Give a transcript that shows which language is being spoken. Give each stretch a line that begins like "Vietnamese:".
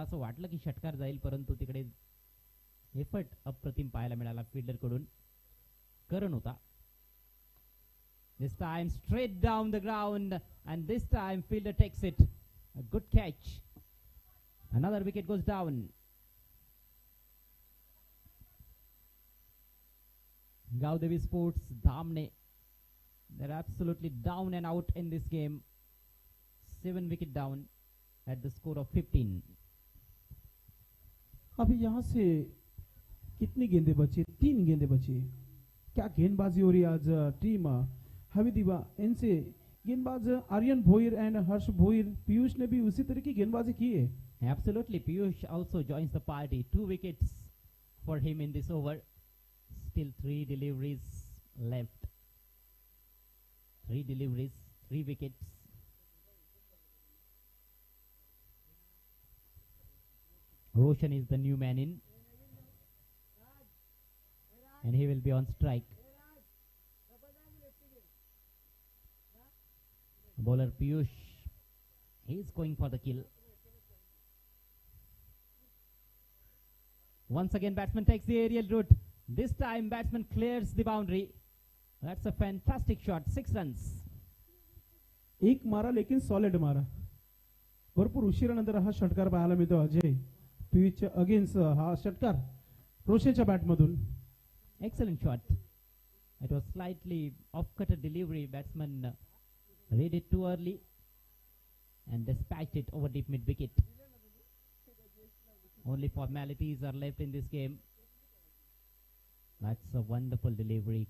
Marathi: असं वाटलं की षटकार जाईल, परंतु तिकडे एफर्ट अप्रतिम पाहायला मिळाला फिल्डर कडून. करण होता.
English: This time straight down the ground, and this time fielder takes it. A good catch. Another wicket goes down. Gaudevi Sports, Dhamne, they're absolutely down and out in this game. 7 wicket down at the score of 15.
Hindi: अभी यहाँ से कितनी गेंदें बची? 3 गेंदें बची. क्या गेंदबाजी हो रही है आज टीम हवीदिवा. इनसे गेंदबाज आर्यन भोईर एंड हर्ष भोईर, पीयूष ने भी उसी तरह की गेंदबाजी की है.
English: Absolutely, Piyush also joins the party. 2 wickets for him in this over. Still 3 deliveries left. 3 deliveries, 3 wickets. Roshan is the new man in, and he will be on strike. Bowler Piyush, he is going for the kill. Once again batsman takes the aerial route. This time batsman clears the boundary. That's a fantastic shot. 6 runs.
Hindi: एक मारा लेकिन solid मारा.
Marathi: भरपूर उशिरानंतर हा षटकार पाहायला मिळतो Ajay. पीयूषच्या against हा षटकार रोशनच्या बॅटमधून.
English: Excellent shot. It was slightly off-cutter delivery. Batsman read it too early and dispatched it over deep mid-wicket. Only formalities are left in this game. That's a wonderful delivery.